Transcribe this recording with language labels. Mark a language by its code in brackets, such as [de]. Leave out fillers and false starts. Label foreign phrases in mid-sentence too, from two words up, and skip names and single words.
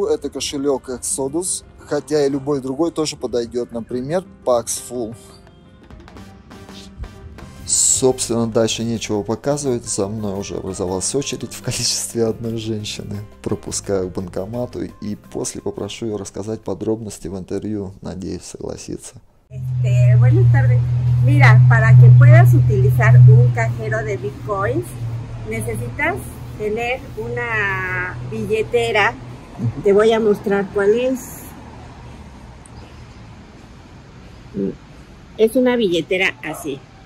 [ru] Это кошелек Exodus. Хотя и любой другой тоже подойдет, например, Paxful. Собственно, дальше нечего показывать. За мной уже образовалась очередь в количестве одной женщины. Пропускаю к банкомату и после попрошу ее рассказать подробности в интервью. Надеюсь, согласится. [es] Buenas tardes. Mira, para que puedas utilizar un cajero de bitcoins, necesitas tener una billetera. Te voy a mostrar cuál es. Es una billetera así.